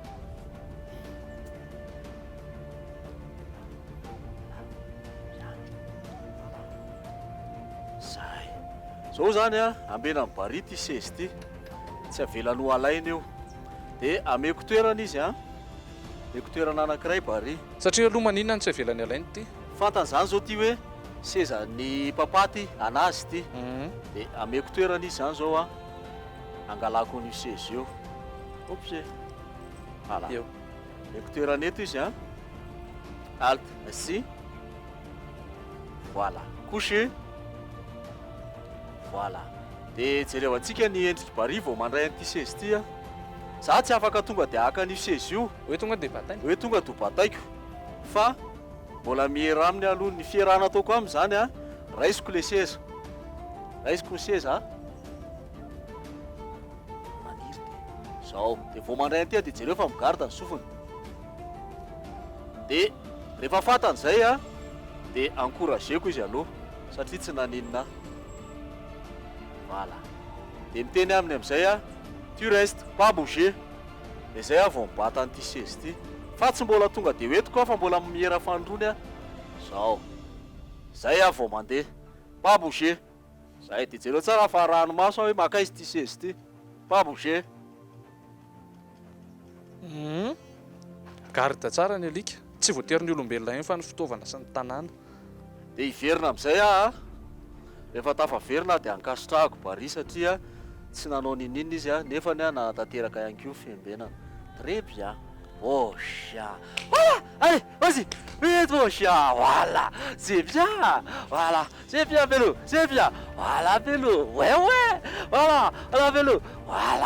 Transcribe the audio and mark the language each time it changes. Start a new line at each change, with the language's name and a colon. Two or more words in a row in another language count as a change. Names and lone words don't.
Malagasy: Zao zany ambenan'ny Bary ty sezy ty, tsy avelany ho alaina eo de ameko toerana izy ameko toerana anankiray Bary satria aloha maninona ny tsy avelany alainy ty fantany zany zao ty hoe sezan'ny papaty anazy ty de ameko toerana izy zany zao angalako an'io seza io.
French: Opse. Voilà.
Malagasy: Eo. Écouteur eto izy hein.
French: Halte, assis. Voilà. Couché. Voilà.
Malagasy: Dia jereo antsika ny endriky Barry vao mandray an'ity seza ity a. Za tsy afaka tonga dia haka an'io seza io. Hoe tonga dia bataina. Hoe tonga do bataiko. Fa mbola mihera aminy aloha ny fiarahana ataoko aminy zany a. Raisiko le seza. Raisiko ny seza a. Maniry dia zao. Dia vao mandray an'ity dia jereo fa migarda ny sofiny. Dia rehefa fantan'izay a dia encourageko izy aloha satria tsy naninona. Voilà. Dia miteny aminy amin'izay a,
French: tu restes pas bouger.
Malagasy: Dia zay a vao mibata an'ity seza ity. Fa tsy mbola tonga dia hoentiko a fa mbola mihera fandrony a. Zao. Zay a vao mandeha.
French: Pas bouger.
Malagasy: Zay dia jereo tsara fa ranomaso aho hoe maka izy ity seza ity.
French: Pas bouger.
Malagasy: Garda tsara ny alika. Tsy voatery ny olombelona ihany fa ny fitaovana sy ny tanàna. Dia hiverina amin'izay a. Rehefa tafaverina dia ankasitrahako Barry satria tsy nanao ninina izy a nefa ny a nanatanteraka ihany koa fiembenana.
French: Très bien. Oh chien. Voilà. Allez, vas-y. Vite mon chien. Voilà. C'est bien. Voilà. C'est bien vélo. C'est bien. Voilà vélo. Ouais ouais. Voilà. Voilà vélo. Voilà.